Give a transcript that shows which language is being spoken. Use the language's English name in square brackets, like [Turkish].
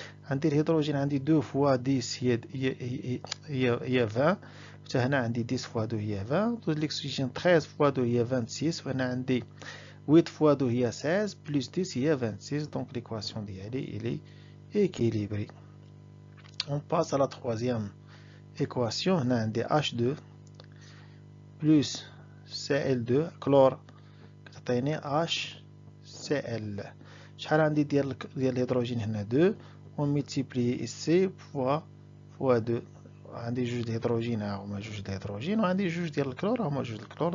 [Arabic] عندي الهيدروجين عندي 2 فوا 10 هي 20 حتى هنا عندي 10 فوا 2 هي 20. الأكسجين 13 فوا 2 هي 26 وهنا عندي 8 فوا 2 هي 16 بلس 10 هي 26. دونك ليكواسيون ديالي إلي équilibrée. [French] On passe à la troisième équation. [Arabic] هنا عندي H2 plus Cl2 كلور كتعطيني HCl. شحال عندي ديال الهيدروجين هنا 2 و ملتيبلي سي فوا 2. عندي جوج الهيدروجين ها هما جوج الهيدروجين وعندي جوج ديال الكلور ها هما جوج الكلور.